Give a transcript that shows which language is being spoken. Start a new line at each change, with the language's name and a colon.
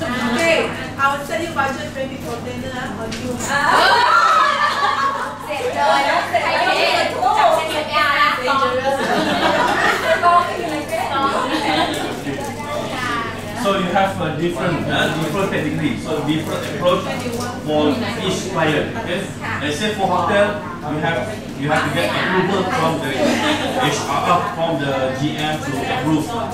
English: Okay, I will send you budget 20 container on you.
Thai: เสร็จเลยใครยกมือถูกจับเซ็นสัญญาละกอง
English: So you have a different category, so different approach for each client. Okay? Let's say for hotel, you have to get approval from the HR, from the GM to approve.